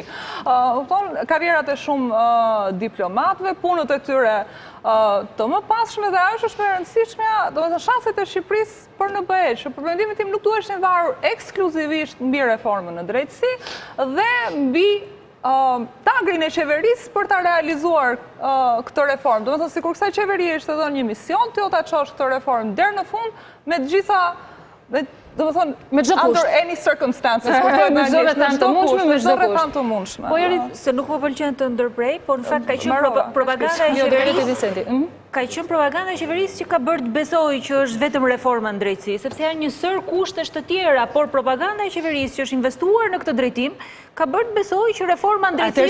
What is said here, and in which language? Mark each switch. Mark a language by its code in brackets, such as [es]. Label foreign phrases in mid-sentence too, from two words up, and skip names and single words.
[sq] Karrierat e shumë diplomatëve, punët e tyre të më passhme dhe ajo është e rëndësishme, domethënë shanset e Shqipërisë për në BE, që për mendimin tim nuk duheshin varur ekskluzivisht mbi reformën në drejtësi dhe mbi tagrin e qeverisë për ta realizuar këtë reformë. Do të thotë sikur kësaj qeverie ishte dhënë një mision, ti do ta çosh këtë reformë deri në fund me të gjitha do të thonë [en] under any circumstances, [sq] me çdo rrethant të mundshme. Po jeri se nuk po pëlqen të ndërprej, por në fakt ka qenë propaganda e qeverisë. Ka qenë propaganda e qeverisë që ka bërë të besojë që është vetëm reforma në drejtësi, sepse janë një sër kushtesh të tjera, por propaganda e qeverisë që është investuar në këtë drejtim ka bërë të besojë që reforma në drejtësi